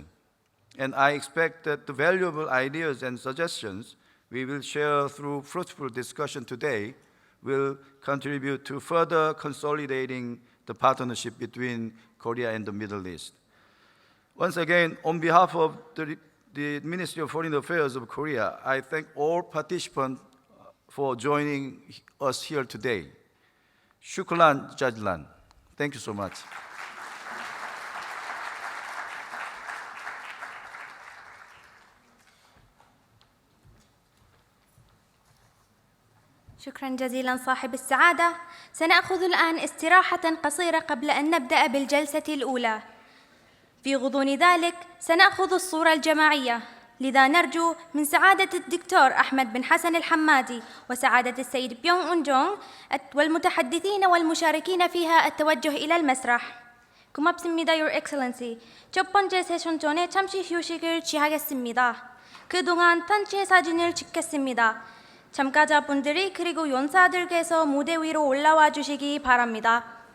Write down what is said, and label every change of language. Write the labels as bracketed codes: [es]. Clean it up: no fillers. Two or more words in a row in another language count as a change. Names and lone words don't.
[en] And I expect that the valuable ideas and suggestions we will share through fruitful discussion today will contribute to further consolidating the partnership between Korea and the Middle East. Once again, on behalf of the Ministry of Foreign Affairs of Korea, I thank all participants for joining us here today. [ar] شكرا جزيلا. [en] Thank you so much. [ar] شكراً جزيلاً صاحب السعادة. سنأخذ الآن استراحة قصيرة قبل أن نبدأ بالجلسة الأولى. في غضون ذلك سنأخذ الصورة الجماعية، لذا نرجو من سعادة الدكتور أحمد بن حسن الحمادي وسعادة السيد بيونغ أون جونغ والمتحدثين والمشاركين فيها التوجه إلى المسرح. [ko] 고맙습니다, [en] Your Excellency. [ko] 첫 번째 세션 전에 잠시 휴식을 취하겠습니다. 그동안 단체 사진을 찍겠습니다. 참가자분들이 그리고 연사들께서 무대 위로 올라와 주시기 바랍니다.